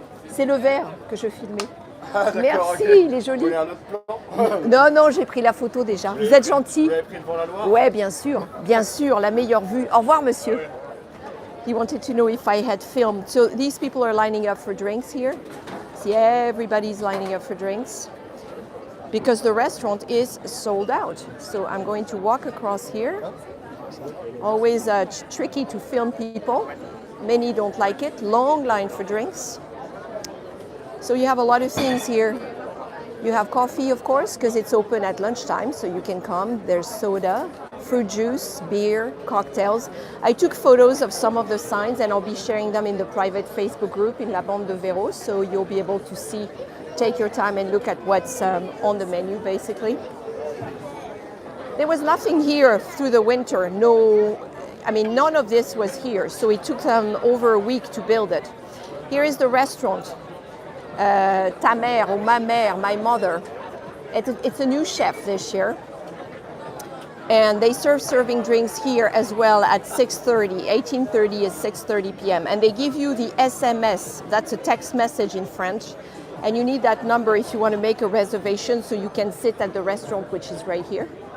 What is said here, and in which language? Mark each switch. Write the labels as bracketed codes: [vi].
[fr] C'est le verre que je filmais. Ah, merci, okay. il est joli. Vous voulez un autre plan? Non, non, j'ai pris la photo déjà. Vous êtes gentil. Vous avez pris devant la Loire? Ouais, bien sûr, la meilleure vue. Au revoir, monsieur. Oui. [en] He wanted to know if I had filmed. So these people are lining up for drinks here. See, everybody's lining up for drinks because the restaurant is sold out. So I'm going to walk across here. Always tricky to film people. Many don't like it. Long line for drinks. So you have a lot of things here. You have coffee, of course, because it's open at lunchtime, so you can come. There's soda, fruit juice, beer, cocktails. I took photos of some of the signs, and I'll be sharing them in the private Facebook group in La Bande de Véro, so you'll be able to see, take your time and look at what's on the menu, basically. There was nothing here through the winter. None of this was here, so it took them over a week to build it. Here is the restaurant. [fr] ta mère or ma mère, [en] my mother. It's a new chef this year. And they serving drinks here as well at 6:30. 18:30 is 6:30 p.m. And they give you the SMS. That's a text message in French. And you need that number if you want to make a reservation so you can sit at the restaurant, which is right here.